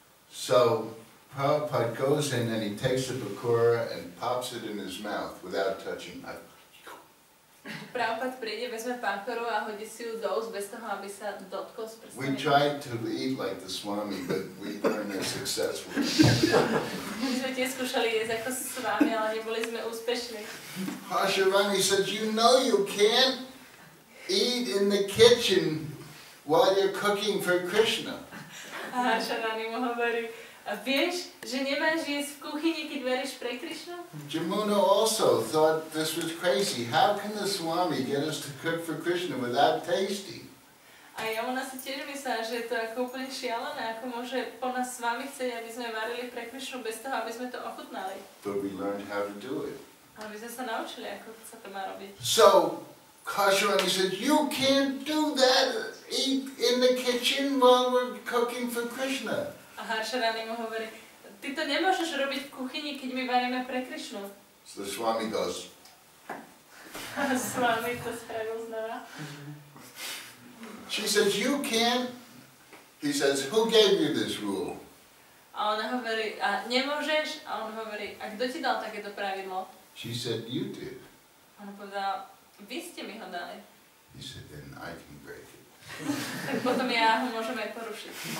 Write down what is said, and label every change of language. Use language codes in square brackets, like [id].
[en] So Prabhupada goes in and he takes the pakora and pops it in his mouth without touching it. [sk] Prabhupada príde, vezme pakoru a hodí si ju do úst bez toho, aby sa dotkol s prstami. [en] We tried to eat like the Swami, but we weren't as successful. [sk] My sme tiež skúšali jesť ako s vami, ale neboli sme úspešní. [en] Harsharani said, you know you can't eat in the kitchen while you're cooking for Krishna. [sk] A Harsharani mu hovorí, A vieš, že nemáš jesť v kuchyni, keď veríš pre Krišnu? [en] Jamuna also thought this was crazy. How can the Swami get us to cook for Krishna without tasting? [sk] A Jamuna si tiež myslela, že je to ako úplne šialené, ako môže po nás s vami chcieť, aby sme varili pre Krišnu bez toho, aby sme to ochutnali. [en] But we learned how to do it. [sk] Ale my sme sa naučili, ako sa to má robiť. [en] So, Kashrani said, you can't do that, eat in the kitchen while we're cooking for Krishna. [sk] A Harsharani mu hovorí, ty to nemôžeš robiť v kuchyni, keď my varíme pre Krišnu. [en] So the Swami goes, [sk] A Swami to spravil znova. [en] she says, you can't. He says, who gave you this rule? [sk] A ona hovorí, a nemôžeš? A on hovorí, a kto ti dal takéto pravidlo? [en] She said, you did. [sk] A on povedal, vy ste mi ho dali. [en] He said, then I can break it. [sk] Tak potom ja ho môžem aj porušiť.